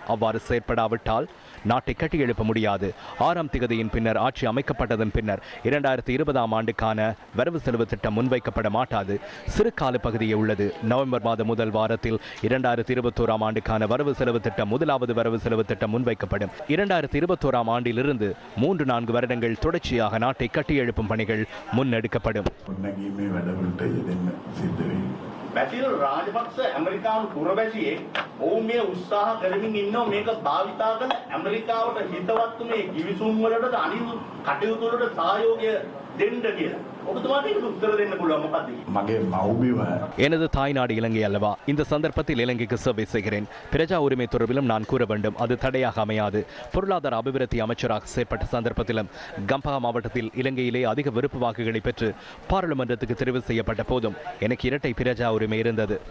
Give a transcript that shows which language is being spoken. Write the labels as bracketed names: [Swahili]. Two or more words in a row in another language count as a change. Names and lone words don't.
[Tamil] அவ்வாறு செயல்படாவிட்டால் நாட்டை கட்டியெழுப்ப முடியாது. 6ஆம் திகதியின் பின்னர் ஆட்சி அமைக்கப்பட்டதன் பின்னர் 2020ஆம் ஆண்டுக்கான வரவு செலவு திட்டம் முன்வைக்கப்பட மாட்டாது. சிறு கால பகுதியே உள்ளது. நவம்பர் மாத முதல் வாரத்தில் 2021ஆம் ஆண்டுக்கான வரவு செலவு திட்டம், முதலாவது வரவு செலவு திட்டம் முன்வைக்கப்படும். 2021ஆம் ஆண்டிலிருந்து 3-4 வருடங்கள் தொடர்ச்சியாக நாட்டை கட்டியெழுப்பும் பணிகள் முன்னெடுக்கப்படும். [Sinhala] බැසිල් රාජපක්ෂ ඇමරිකානු පුරවැසියේ ඔවුන් මේ උත්සාහ කරමින් ඉන්නවා මේක භාවිතා කරන ඇමරිකාවට හිතවත් මේ කිවිසුම් වලට අනිත් කටයුතු වලට සහයෝගය දෙන්න කියලා. ඔබතුමාට ඒක උත්තර දෙන්න පුළුවන් මොකක්ද? මගේ මව්බිම [Tamil] எனது தாய்நாடு இலங்கை அல்லவா? இந்த சந்தர்ப்பத்தில் இலங்கைக்கு சேவை செய்கிறேன். பிரஜா உரிமை தொடர்பிலும் நான் கூற வேண்டும். அது தடையாக அமையாது. பொருளாதார அபிவிருத்தி அமைச்சராக செயற்பட்ட சந்தர்ப்பத்திலும் கம்பஹா மாவட்டத்தில் இலங்கையிலே அதிக விருப்பு வாக்குகளை பெற்று பாராளுமன்றத்துக்கு தெரிவு செய்யப்பட்ட போதும் எனக்கு இரட்டை பிரஜா உரிமை இருந்தது.